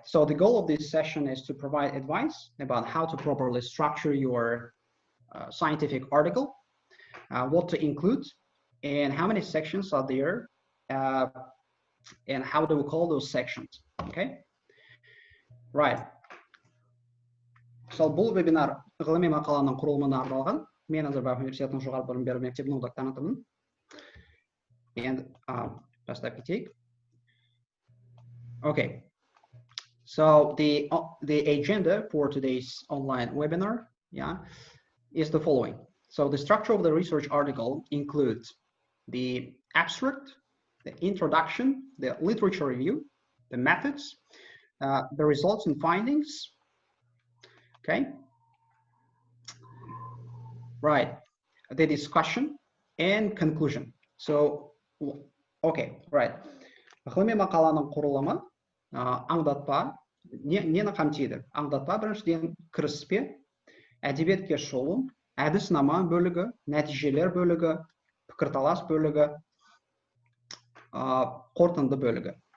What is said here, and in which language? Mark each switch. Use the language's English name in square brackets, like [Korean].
[English] So the goal of this session is to provide advice about how to properly structure your scientific article, what to include, and how many sections are there, and how do we call those sections. Okay. Right. [Kazakh] So бұл вебинар ғылыми мақаланың құрылымына арналған. Мен Назарбаев университетінің жоғары білім беру мектебінің докторантымын. And бастап кетейік. [English] Okay. So the agenda for today's online webinar, yeah, is the following. So the structure of the research article includes the abstract, the introduction, the literature review, the methods, the results and findings. Okay. Right. The discussion and conclusion. So, okay, right. [Kazakh] Ғылыми мақаланың құрылымы аңдатпа нені қамтиды? Аңдатпа біріншіден кіріспе, әдебиетке шолу, әдіснама бөлігі, нәтижелер бөлігі, пікірталас бөлігі, қорытынды бөлігі.